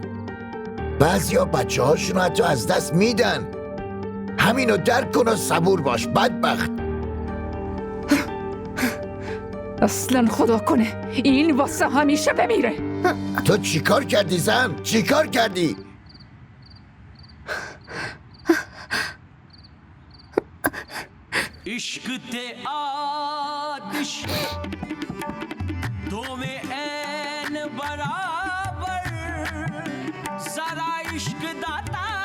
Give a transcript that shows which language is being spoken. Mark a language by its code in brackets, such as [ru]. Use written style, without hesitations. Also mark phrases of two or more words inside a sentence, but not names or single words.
[fa] بعضیا بچه هاشونو حتی از دست میدن. همینو درک کن و صبور باش بدبخت. اصلا خدا کنه این واسه همیشه بمیره. تو چیکار کردی زن؟ چیکار کردی؟ [pa] ਇਸ਼ਕ ਤੇ ਆਤਿਸ਼ ਦੋ ਮੇਂ ਐਨ ਬਰਾਬਰ ਸਾਰਾ ਇਸ਼ਕ ਦਾਤਾ